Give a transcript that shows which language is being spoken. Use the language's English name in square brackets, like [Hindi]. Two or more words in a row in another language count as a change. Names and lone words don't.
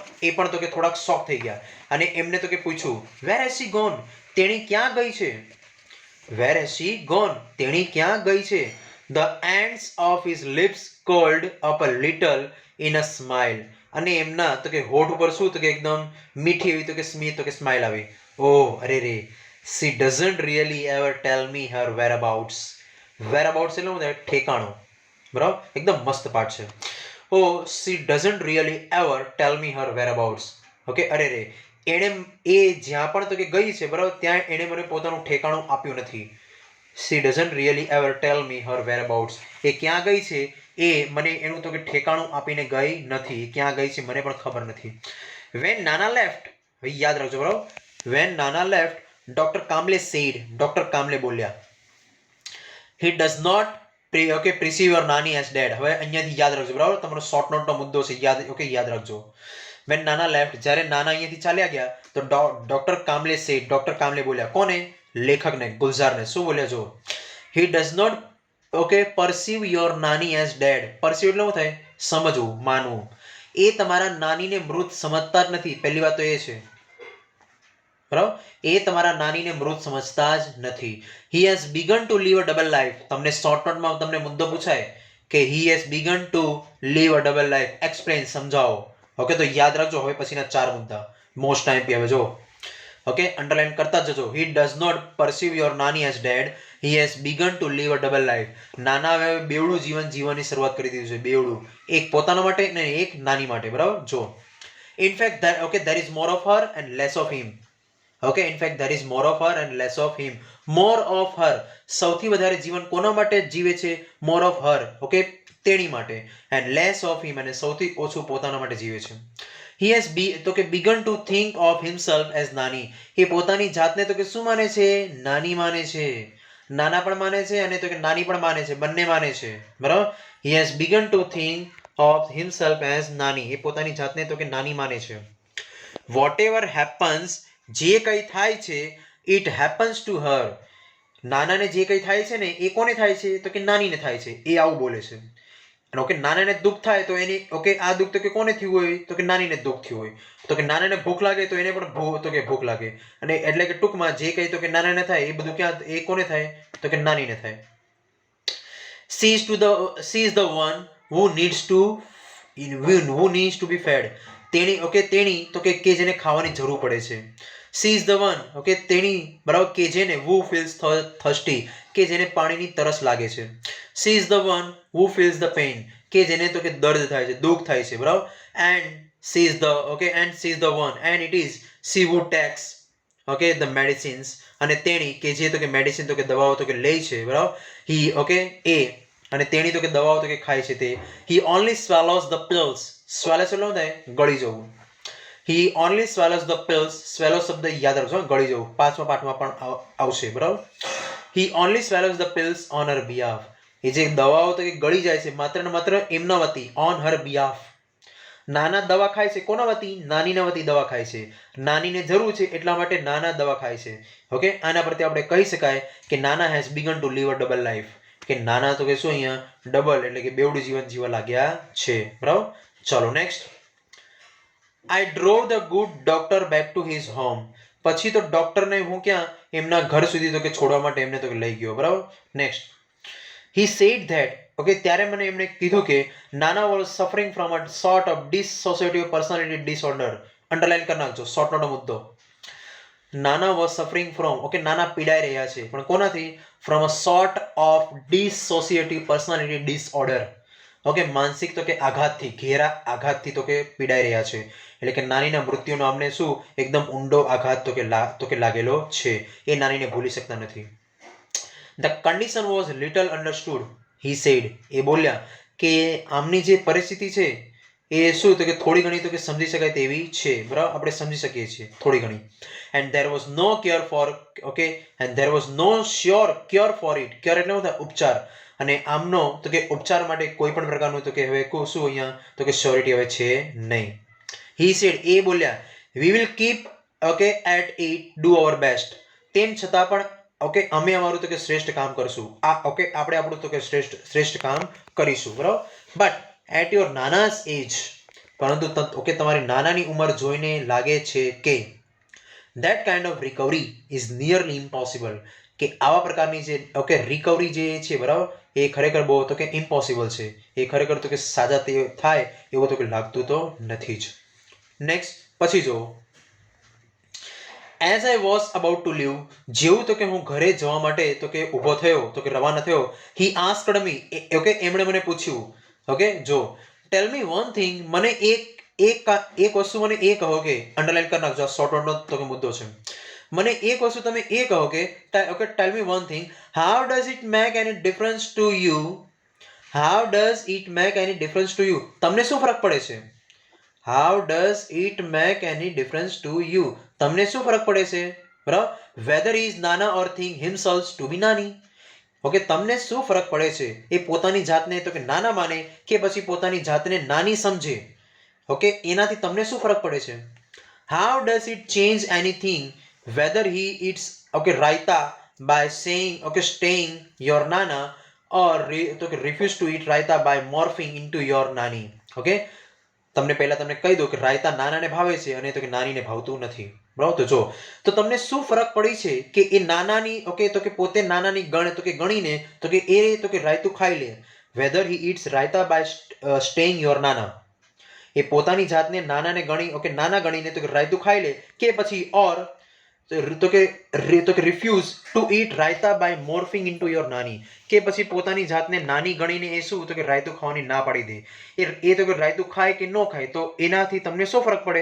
[Gujarati] એ પણ તો કે થોડાક શોક થઈ ગયા અને એમને તો કે પૂછ્યું, [English] where has she gone, [Gujarati] તેણી ક્યાં ગઈ છે? [English] where has she gone, [Gujarati] તેણી ક્યાં ગઈ છે? [English] the ends of his lips curled up a little in a smile, [Gujarati] અને એમના તો કે હોઠ ઉપર શું તો કે એકદમ મીઠી એવી તો કે સ્માઇલ આવી. ઓહ અરે રે, [English] she doesn't really ever tell me her whereabouts. [Gujarati] whereabouts એટલે શું થાય? ઠેકાણું, બરાબર. એકદમ મસ્ત પાઠ છે. [English] oh she doesn't really ever tell me her whereabouts. [Gujarati] ઓકે અરે રે, એણે એ જ્યાં પણ તો કે ગઈ છે બરાબર ત્યાં એણે મને પોતાનું ઠેકાણું આપ્યું નથી. [English] she doesn't really ever tell me her whereabouts. [Gujarati] એ ક્યાં ગઈ છે એ મને એનું તો કે ઠેકાણું આપીને ગઈ નથી. ક્યાં ગઈ છે મને પણ ખબર નથી. [English] when Nana left, [Gujarati] યાદ રાખજો બરાબર. [English] when Nana left, [Gujarati] ડોક્ટર કામલે said, ડોક્ટર કામલે બોલ્યા, [English] he does not perceive your nani as dead. [Gujarati] હવે અહીંયાથી યાદ રાખજો બરાબર, તમારો શોર્ટ નોટનો મુદ્દો છે, યાદ રાખજો. [English] when Nana left, [Gujarati] જ્યારે નાના અહીંયાથી ચાલ્યા ગયા તો ડોક્ટર કામલે said, ડોક્ટર કામલે બોલ્યા, કોને? લેખકને, ગુલઝારને. શું બોલ્યા જો, [English] he does not perceive your nani as dead. perceive [Gujarati] એટલે શું થાય? સમજવું, માનવું. એ તમારા નાનીને મૃત સમજતા જ નથી. પહેલી વાત તો એ છે, બરાબર. એ તમારા નાનીને મૃત સમજતા જ નથી. [English] he has begun to live a double life. [Gujarati] તમને શોર્ટ નોટમાં તમને મુદ્દો પૂછાય કે [English] he has begun to live a double life. explain, [Gujarati] સમજાવો. ઓકે તો યાદ રાખજો હવે પછીના 4 મુદ્દા [English] most time [Gujarati] પી હવે જો, ઓકે અંડરલાઈન કરતા જજો. [English] he does not perceive your nani as dead. he has begun to live a double life. [Gujarati] નાના હવે બેવડું જીવન જીવવાની શરૂઆત કરી દીધું છે. બેવડું, એક પોતાના માટે અને એક નાની માટે, બરાબર. [English] જો in fact there is more of her and less of him. Okay, in fact there is more of her and less of him. more of her, [Gujarati] સૌથી વધારે જીવન કોના માટે જીવે છે? [English] more of her, [Gujarati] okay તેણી માટે. [English] and less of him, [Gujarati] અને સૌથી ઓછું પોતાના માટે જીવે છે. [English] he has begun to think of himself as nani. [Gujarati] એ પોતાની જાતને તો કે શું માને છે? નાની માને છે. નાના પણ માને છે અને તો કે નાની પણ માને છે, બંને માને છે, બરાબર. [English] he has begun to think of himself as nani. [Gujarati] એ પોતાની જાતને તો કે નાની માને છે. [English] whatever happens, [Gujarati] જે કંઈ થાય છે, [English] it happens to her. [Gujarati] નાનાને જે કંઈ થાય છે ને એ કોને થાય છે? તો કે નાનીને થાય છે. એ આવું બોલે છે. અને ઓકે નાનાને દુઃખ થાય તો એની ઓકે આ દુઃખ તો કે કોને થયું હોય? તો કે નાનીને દુઃખ થયું હોય. તો કે નાનાને ભૂખ લાગે તો એને પણ તો કે ભૂખ લાગે. અને એટલે કે ટૂંકમાં જે કંઈ તો કે નાનાને થાય એ બધું ક્યાં એ કોને થાય? તો કે નાનીને થાય. [English] she is the one who needs to be fed. [Gujarati] તેણી ઓકે તેણી તો કે જેને ખાવાની જરૂર પડે છે. [English] she is the one [Gujarati] ઓકે તેણી બરાબર કે જેને [English] who feels thirsty [Gujarati] કે જેને પાણીની તરસ લાગે છે. [English] she is the one who feels the pain [Gujarati] કે જેને તો કે દર્દ થાય છે, દુઃખ થાય છે, બરાબર. [English] and she is the one and it is she who takes okay the medicines [Gujarati] અને તેણી કે જે તો કે મેડિસિન તો કે દવાઓ તો કે લે છે, બરાબર. he okay એ અને તેણી તો કે દવાઓ તો કે ખાય છે તે. [English] he only swallows the pills. [Gujarati] swallows એટલે શું થાય? ગળી જવું. [English] he only swallows the pills. [Gujarati] swallow શબ્દ યાદ રાખજો, ગળી જવું. પાંચમા પાઠમાં પણ આવશે, બરાબર. [English] he only swallows the pills on her behalf. [Gujarati] એ જે દવાઓ તો કે ગળી જાય છે માત્ર ને માત્ર એમના વતી, [English] on her behalf. [Gujarati] નાના દવા ખાય છે કોના વતી? નાનીના વતી દવા ખાય છે. નાનીને જરૂર છે એટલા માટે નાના દવા ખાય છે. ઓકે, આના પરથી આપણે કહી શકાય કે નાના [English] has begun to live a double life. [Gujarati] કે નાના તો કે શું અહીંયા ડબલ એટલે કે બેવડું જીવન જીવવા લાગ્યા છે, બરાબર. ચલો નેક્સ્ટ. [English] I drove the good doctor back to his home. [Gujarati] પછી તો ડોક્ટરને હું ક્યાં એમના ઘર સુધી તો કે છોડવા માટે એમને તો કે લઈ ગયો, બરાબર. નેક્સ્ટ. [English] He said that [Gujarati] ઓકે ત્યારે મને એમણે કીધું કે [English] નાના was suffering from a sort of dissociative personality disorder. [Gujarati] અંડરલાઈન કરી નાખજો, શોર્ટ નોટનો મુદ્દો. નાના [English] was suffering from [Gujarati] ઓકે નાના પીડાઈ રહ્યા છે પણ કોનાથી? [English] from a sort of dissociative personality disorder. [Gujarati] ઓકે માનસિક તો કે આઘાતથી, ઘેરા આઘાતથી તો કે પીડાઈ રહ્યા છે. એટલે કે નાનીના મૃત્યુનો અમને શું એકદમ ઊંડો આઘાત તો કે લાગેલો છે. એ નાનીને ભૂલી શકતા નથી. [English] The condition was little understood, he said. [Gujarati] એ બોલ્યા કે આમની જે પરિસ્થિતિ છે એ શું તો કે થોડી ઘણી તો કે સમજી શકાય તેવી છે, બરાબર. આપણે સમજી શકીએ છીએ થોડી ઘણી. [English] and there was no cure for okay and there was no sure cure for it. [Gujarati] cure એટલે શું થાય? ઉપચાર. અને આમનો તો કે ઉપચાર માટે કોઈ પણ પ્રકારનું તો કે હવે શું અહીંયા તો કે શ્યોરિટી હવે છે નહીં. [English] he said [Gujarati] એ બોલ્યા [English] we will keep okay at it, do our best. [Gujarati] તેમ છતાં પણ ઓકે અમે અમારું તો કે શ્રેષ્ઠ કામ કરશું. આ ઓકે આપણે આપણું તો કે શ્રેષ્ઠ કામ કરીશું, બરાબર. [English] but at your nana's age [Gujarati] પરંતુ ઓકે તમારી નાનાની ઉંમર જોઈને લાગે છે કે [English] that kind of recovery is nearly impossible. [Gujarati] કે આવા પ્રકારની જે ઓકે રિકવરી જે છે, બરાબર, એ ખરેખર બહુ તો કે ઇમ્પોસિબલ છે. એ ખરેખર તો કે સાજા થાય એવું તો કે લાગતું તો નથી જ. [English] નેક્સ્ટ [Gujarati] પછી જો [English] as I was about to leave, [Gujarati] જેવું તો કે હું ઘરે જવા માટે તો કે ઊભો થયો તો કે રવાના થયો, [English] he asked me [Gujarati] ઓકે એમણે મને પૂછ્યું ઓકે જો [English] tell me one thing. [Gujarati] મને એક વસ્તુ મને એ કહો કે અંડરલાઈન કરી નાખજો, શોર્ટ નોટનો તો કે મુદ્દો છે. મને એક વસ્તુ તમે એ કહો કે ઓકે [English] tell me one thing. how does it make any difference to you? how does it make any difference to you? [Gujarati] તમને શું ફરક પડે છે? [English] how does it make any difference to you? [Gujarati] તમને શું ફરક પડે છે, બરાબર. [English] whether he is nana or think himself to be nani. [Gujarati] ઓકે તમને શું ફરક પડે છે? એ પોતાની જાતને તો કે નાના માને કે પછી પોતાની જાતને નાની સમજે. ઓકે એનાથી તમને શું ફરક પડે છે? [English] how does it change anything whether he eats okay raita by saying okay staying your nana or refuse to eat raita by morphing into your nani. [Gujarati] ઓકે તમને પહેલા તમને કહી દો કે રાયતા નાનાને ભાવે છે અને તો કે નાનીને ભાવતું નથી, બરાબર. તો જો તો તમને શું ફરક પડી છે કે એ નાનાની ઓકે તો કે પોતે નાનાની તો કે ગણીને તો કે એ તો કે રાયતું ખાઈ લે. [English] whether he eats raita by staying your nana. [Gujarati] એ પોતાની જાતને નાનાને ગણી ઓકે નાના ગણીને તો કે રાયતું ખાઈ લે કે પછી ઓર તો કે [English] refuse to eat raita by morphing into your nani. [Gujarati] કે પછી પોતાની જાતને નાની ગણીને એ શું તો કે રાયતું ખાવાની ના પાડી દે. એ તો કે રાયતું ખાય કે ન ખાય તો એનાથી તમને શું ફરક પડે?